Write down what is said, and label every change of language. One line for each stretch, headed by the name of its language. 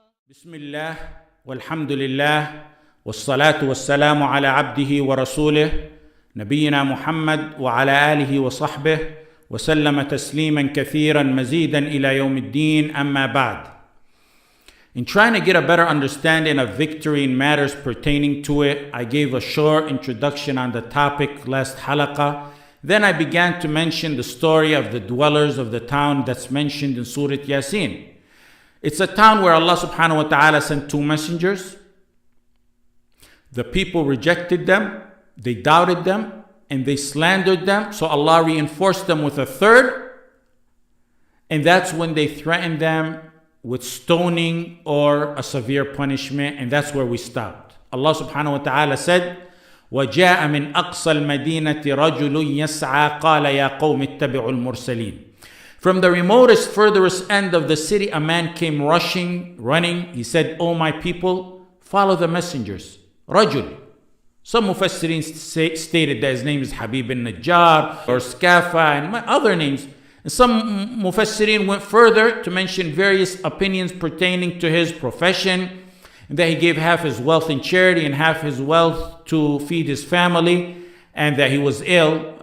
Arabic: بسم الله والحمد لله والصلاة والسلام على عبده ورسوله نبينا محمد وعلى آله وصحبه وسلم تسليما كثيرا مزيدا إلى يوم الدين. أما بعد.
English: In trying to get a better understanding of victory in matters pertaining to it, I gave a short introduction on the topic last halaqah. Then I began to mention the story of the dwellers of the town that's mentioned in Surah Yasin. It's a town where Allah subhanahu wa ta'ala sent two messengers. The people rejected them, they doubted them, and they slandered them. So Allah reinforced them with a third. And that's when they threatened them with stoning or a severe punishment. And that's where we stopped. Allah subhanahu wa ta'ala said,
Arabic: وَجَاءَ مِنْ أَقْصَى الْمَدِينَةِ رَجُلٌ يَسْعَى قَالَ يَا قَوْمِ اتَّبِعُوا الْمُرْسَلِينَ.
English: From the remotest, furthest end of the city, a man came running. He said, "O my people, follow the messengers." Rajul. Some Mufassirin stated that his name is Habib al-Najjar or Skafa and other names. And some Mufassirin went further to mention various opinions pertaining to his profession, and that he gave half his wealth in charity and half his wealth to feed his family, and that he was ill.